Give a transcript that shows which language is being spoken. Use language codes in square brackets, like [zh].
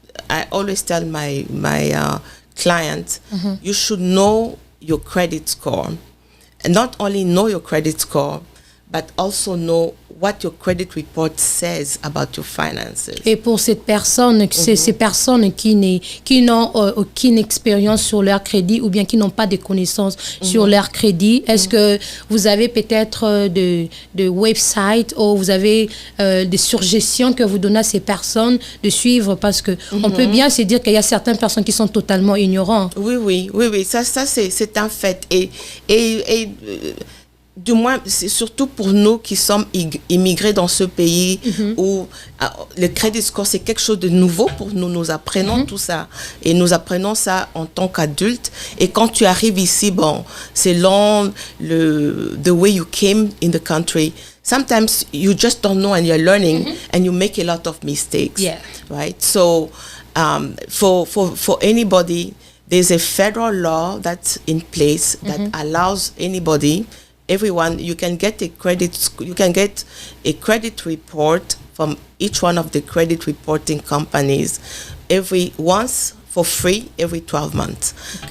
[en] I always tell my clients, you should know your credit score, and not only know your credit score, but also know what your credit report says about your finances. [fr] Et pour cette personne, ces personnes qui n'ont aucune expérience sur leur crédit ou bien qui n'ont pas de connaissances sur leur crédit, est-ce que vous avez peut-être de websites ou vous avez des suggestions que vous donnez à ces personnes de suivre, parce que on peut bien se dire qu'il y a certaines personnes qui sont totalement ignorantes. Oui, ça c'est un fait. Et du moins, c'est surtout pour nous qui sommes immigrés dans ce pays où le credit score, c'est quelque chose de nouveau pour nous. Nous apprenons tout ça. Et nous apprenons ça en tant qu'adultes. Et quand tu arrives ici, bon, selon [en] the way you came in the country, sometimes you just don't know and you're learning and you make a lot of mistakes. Yeah. Right? So, for anybody, there's a federal law that's in place that allows everyone, you can get a credit report from each one of the credit reporting companies once for free every 12 months. Okay.